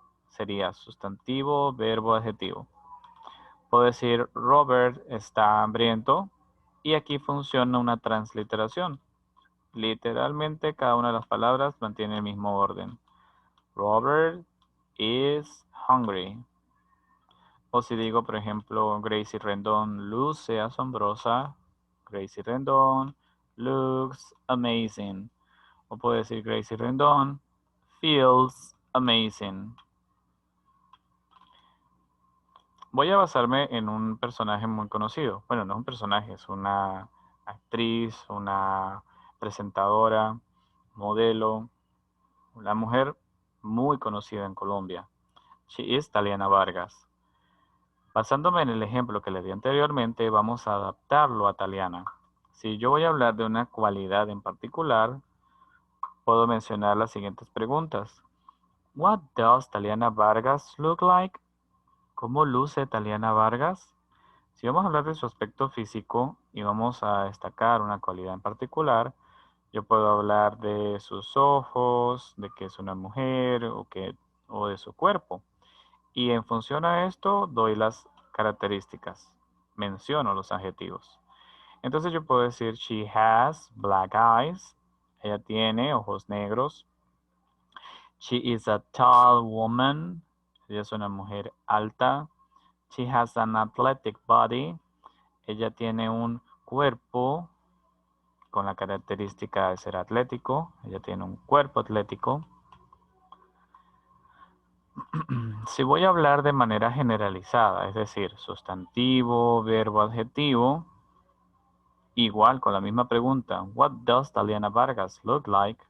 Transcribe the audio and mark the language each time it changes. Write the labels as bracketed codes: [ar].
[es] Sería sustantivo, verbo, adjetivo. Puedo decir Robert está hambriento y aquí funciona una transliteración. Literalmente cada una de las palabras mantiene el mismo orden. [en] Robert is hungry. [es] O si digo, por ejemplo, Gracie Rendon luce asombrosa. [en] Gracie Rendon looks amazing. [es] O puedo decir [en] Gracie Rendon feels amazing. [es] Voy a basarme en un personaje muy conocido. Bueno, no es un personaje, es una actriz, una presentadora, modelo, una mujer muy conocida en Colombia. [en] She is Taliana Vargas. [es] Basándome en el ejemplo que le di anteriormente, vamos a adaptarlo a Taliana. Si yo voy a hablar de una cualidad en particular, puedo mencionar las siguientes preguntas. [en] What does Taliana Vargas look like? [es] ¿Cómo luce Taliana Vargas? Si vamos a hablar de su aspecto físico y vamos a destacar una cualidad en particular, yo puedo hablar de sus ojos, de que es una mujer o de su cuerpo. Y en función a esto doy las características, menciono los adjetivos. Entonces yo puedo decir, [en] she has black eyes. [es] Ella tiene ojos negros. [en] She is a tall woman. [es] Ella es una mujer alta. [en] She has an athletic body. [es] Ella tiene un cuerpo con la característica de ser atlético. Ella tiene un cuerpo atlético. Si voy a hablar de manera generalizada, es decir, sustantivo, verbo, adjetivo, igual con la misma pregunta, [en] what does Taliana Vargas look like?